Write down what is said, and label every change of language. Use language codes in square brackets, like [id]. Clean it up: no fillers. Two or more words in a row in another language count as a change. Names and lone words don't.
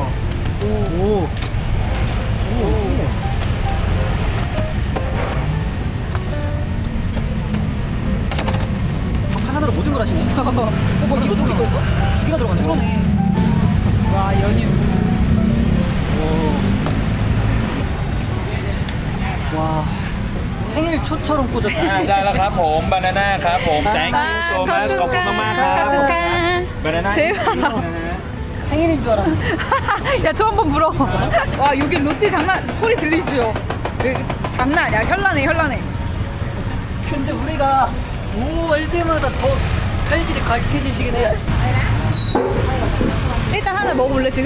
[ko] 오. 하나로 모든 걸 하시네. 뭐 이것도 이거 있어? 두 개가 들어가네. 그러네. 와, 연유. 와. 생일 초처럼 꽂았다. [th] ได้แล้วครับผมบานาน่าครับผม [en] thank you so much [th] ขอบคุณมากๆครับบานาน่า [ko] 대박. 생일인 줄 알았네. 야, 저 한번 불어. 와, 여기 루띠 장난, 소리 들리시죠? 여기 장난 아니야. 현란해, 현란해. 근데 우리가 할 때마다 더 칼질이 각해지시긴 해. 일단 하나 먹어볼래, 지금?